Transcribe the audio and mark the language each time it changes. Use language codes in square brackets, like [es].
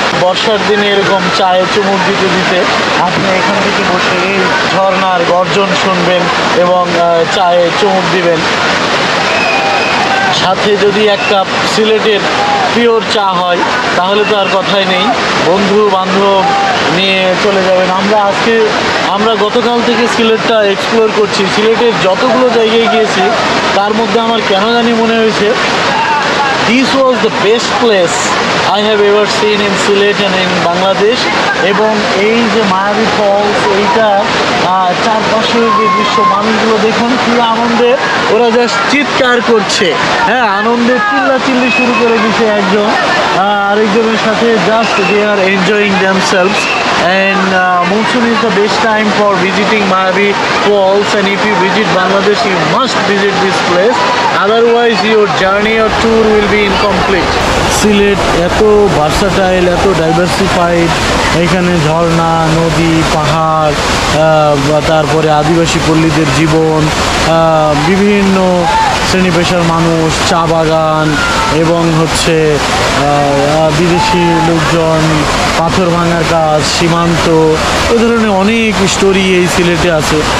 [bn] বর্ষার দিনে এরকম চায়ে চুমুক দিতে দিতে আপনি এখান থেকে বসে এই ঝর্ণার গর্জন শুনবেন এবং চায়ে চুমুক দিবেন। সাথে যদি এক কাপ সিলেটের পিওর চা হয় তাহলে তো আর কথাই নেই। বন্ধু বান্ধব নিয়ে চলে যাবেন। আমরা গতকাল থেকে সিলেটটা এক্সপ্লোর করছি। সিলেটের যতগুলো জায়গায় গিয়েছি তার মধ্যে আমার কেন জানি মনে হয়েছে [en] this was the best place I have ever seen in Sylhet and in Bangladesh। [bn] এবং এই যে মায়াবী ফলস, এইটা চারপাশের যে দৃশ্য, মানুষগুলো দেখুন কি আনন্দে, ওরা জাস্ট চিৎকার করছে, হ্যাঁ আনন্দে চিল্লাচিল্লি শুরু করে দিচ্ছে একজন আরেকজনের সাথে, just [en] they are enjoying themselves। And monsoon is the best time for visiting Mayavi Falls, and if you visit Bangladesh you must visit this place, otherwise your journey or tour will be incomplete। [bn] Sylhet এত versatile, এত diversified, এখানে ঝর্ণা, নদী, পাহাড়, তারপরে আদিবাসী পল্লীদের জীবন, বিভিন্ন শ্রেণী পেশার মানুষ, চা বাগান এবং হচ্ছে বিদেশি লোকজন, পাথর ভাঙার কাজ, সীমান্ত, এ ধরনের অনেক স্টোরি এই সিলেটে আছে।